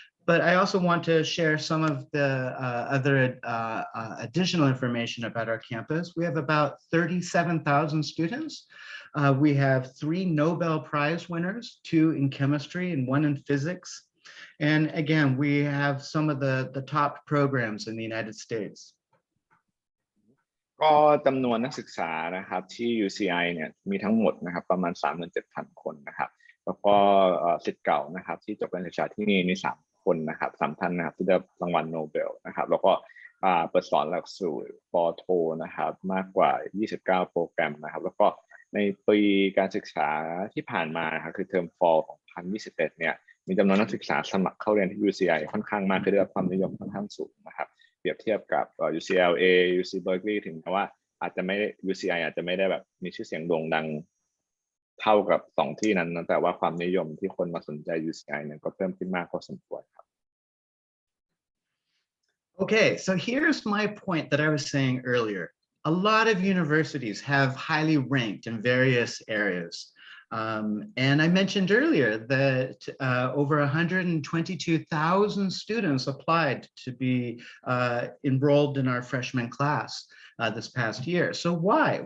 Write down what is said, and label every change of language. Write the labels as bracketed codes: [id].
[en] But I also want to share some of the other additional information about our campus. We have about 37,000 students. We have 3 Nobel Prize winners, 2 in chemistry and 1 in physics. And again, we have some of the top programs in the United States. [th] ก็จำนวนนักศึกษานะครับที่ UCI เนี่ยมีทั้งหมดนะครับประมาณ 37,000 คนนะครับแล้วก็ศิษย์เก่านะครับที่จบการศึกษาที่นี่มี3 คนนะครับ3 ท่านนะครับที่ได้รางวัลโนเบลนะครับแล้วก็เปิดสอนหลักสูตรป. โทนะครับมากกว่า29 โปรแกรมนะครับแล้วก็ในปีการศึกษาที่ผ่านมาครับคือเทอม Fall ของ2021เนี่ยมีจำนวนนักศึกษาสมัครเข้าเรียนที่ UCI ค่อนข้างมากคือได้รับความนิยมค่อนข้างสูงนะครับเปรียบเทียบกับ UCLA UC Berkeley ถึงแม้ว่าอาจจะไม่ UCI อาจจะไม่ได้แบบมีชื่อเสียงโด่งดังเท่ากับ2 ที่นั้นนะแต่ว่าความนิยมที่คนมาสนใจ UCI เนี่ยก็เพิ่มขึ้นมากพอสมควรครับ [en] Okay, so here's my point that I was saying earlier. A lot of universities have highly ranked in various areas. And I mentioned earlier that over 122,000 students applied to be enrolled in our freshman class this past year. So why?